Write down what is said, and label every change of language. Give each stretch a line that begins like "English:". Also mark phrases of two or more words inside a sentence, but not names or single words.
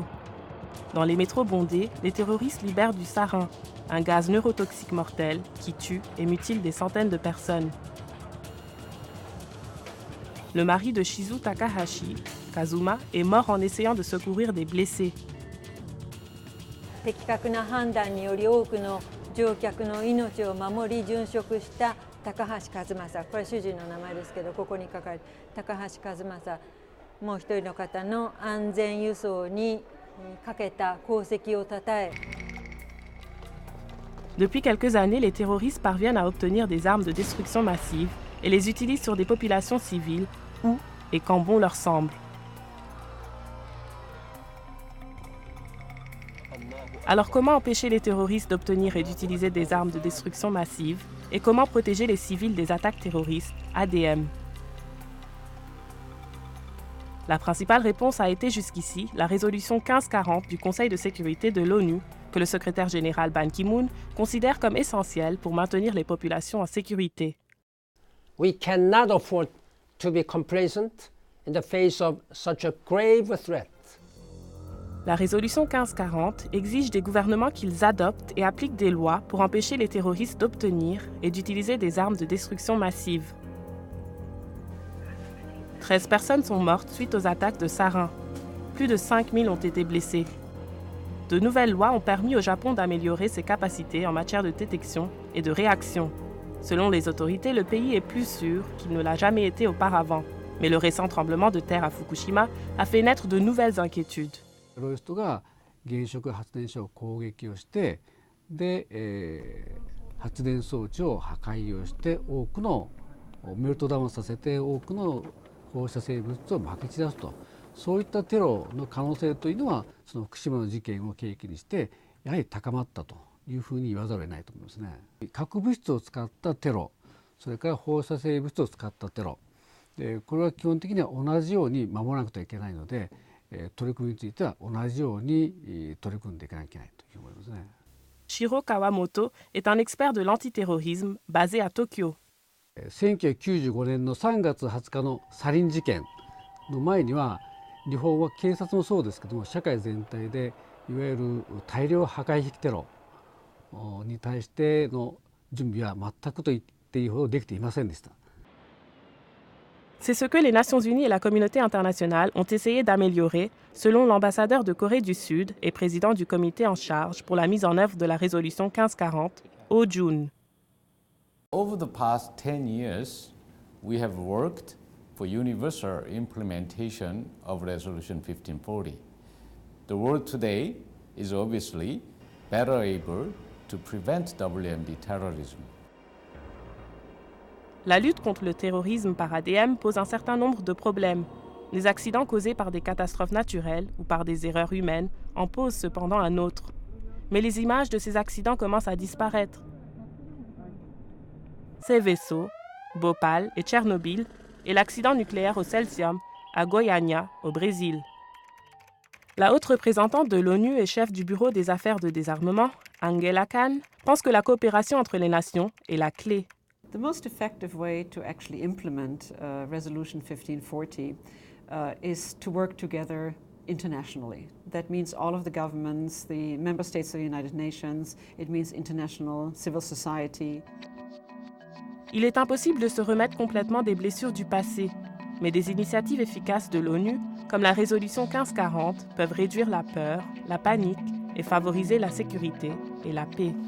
French: Dans les métros bondés, les terroristes libèrent du sarin, un gaz neurotoxique mortel qui tue et mutile des centaines de personnes. Le mari de Shizu Takahashi, Kazuma, est mort en essayant de secourir des blessés.
Japanese: 的確な判断により多くの乗客の命を守り殉職した高橋一正、これは主人の名前ですけど、ここに書かれて高橋一正、もう一人の方の安全輸送にかけた功績をたたえ。
French: Depuis quelques années, les terroristes parviennent à obtenir des armes de destruction massive et les utilisent sur des populations civiles où et quand bon leur semble. Alors comment empêcher les terroristes d'obtenir et d'utiliser des armes de destruction massive et comment protéger les civils des attaques terroristes, ADM? La principale réponse a été jusqu'ici la résolution 1540 du Conseil de sécurité de l'ONU que le secrétaire général Ban Ki-moon considère comme essentielle pour maintenir les populations en sécurité.
English: We cannot afford to be complacent in the face of such a grave threat.
French: La résolution 1540 exige des gouvernements qu'ils adoptent et appliquent des lois pour empêcher les terroristes d'obtenir et d'utiliser des armes de destruction massive. 13 personnes sont mortes suite aux attaques de sarin. Plus de 5000 ont été blessés. De nouvelles lois ont permis au Japon d'améliorer ses capacités en matière de détection et de réaction. Selon les autorités, le pays est plus sûr qu'il ne l'a jamais été auparavant. Mais le récent tremblement de terre à Fukushima a fait naître de nouvelles inquiétudes.
Japanese: テロリストが原子力発電所を攻撃をして、で、発電装置を破壊をして多くのメルトダウンさせて多くの放射性物質をまき散らすと、そういったテロの可能性というのはその福島の事件を契機にしてやはり高まったというふうに言わざるを得ないと思いますね。核物質を使ったテロ、それから放射性物質を使ったテロ、これは基本的には同じように守らなくてはいけないので、取り組みについては同じように取り組んでいかなきゃいけないという思いますね。
French: Shiro Kawamoto est un expert de l'antiterrorisme basé à Tokyo.
Japanese: 1995年の3月20日のサリン事件の前には日本は警察もそうですけども社会全体でいわゆる大量破壊兵器テロに対しての準備は全くと言っていいほどできていませんでした。
French: C'est ce que les Nations Unies et la communauté internationale ont essayé d'améliorer, selon l'ambassadeur de Corée du Sud et président du comité en charge pour la mise en œuvre de la résolution 1540, Oh Jun.
English: Over the past 10 years, we have worked for universal implementation of Resolution 1540. The world today is obviously better able to prevent WMD terrorism.
French: La lutte contre le terrorisme par ADM pose un certain nombre de problèmes. Les accidents causés par des catastrophes naturelles ou par des erreurs humaines en posent cependant un autre. Mais les images de ces accidents commencent à disparaître. Ces vaisseaux, Bhopal et Tchernobyl, et l'accident nucléaire au Cesium à Goiânia, au Brésil. La haute représentante de l'ONU et chef du Bureau des affaires de désarmement, Angela Khan, pense que la coopération entre les nations est la clé.
English: The most effective way to actually implement Resolution 1540 is to work together internationally. That means all of the governments, the member states of the United Nations, it means international civil society.
French: Il est impossible de se remettre complètement des blessures du passé, mais des initiatives efficaces de l'ONU, comme la résolution 1540, peuvent réduire la peur, la panique et favoriser la sécurité et la paix.